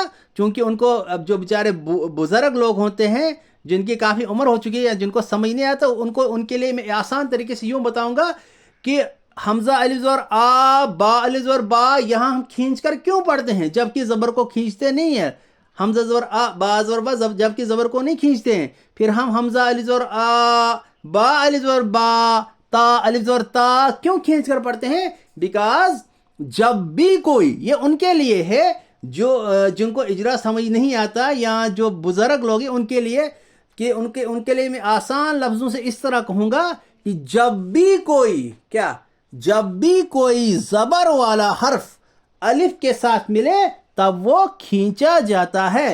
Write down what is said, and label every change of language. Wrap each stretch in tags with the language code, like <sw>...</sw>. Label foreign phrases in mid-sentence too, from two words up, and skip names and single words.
<ur>چونکہ ان کو اب جو بیچارے بزرگ لوگ ہوتے ہیں جن کی کافی عمر ہو چکی ہے یا جن کو سمجھ نہیں آتا, ان کے لیے میں آسان طریقے سے یوں بتاؤں گا کہ حمزہ الف زبر آ با الف زبر با یہاں ہم کھینچ کر کیوں پڑھتے ہیں جبکہ زبر کو کھینچتے نہیں ہیں. حمزہ زبر آ با زبر با جبکہ زبر کو نہیں کھینچتے ہیں. پھر ہم حمزہ الف زبر آ با الف زبر با تا الف زبر تا کیوں کھینچ کر پڑھتے ہیں؟ بیکاز جب بھی کوئی, یہ ان کے لیے ہے جو جن کو اجرا سمجھ نہیں آتا یا جو بزرگ لوگ ہیں ان کے لیے, کہ ان کے لیے میں آسان لفظوں سے اس طرح کہوں گا کہ جب بھی کوئی زبر والا حرف الف کے ساتھ ملے تب وہ کھینچا جاتا ہے.</ur>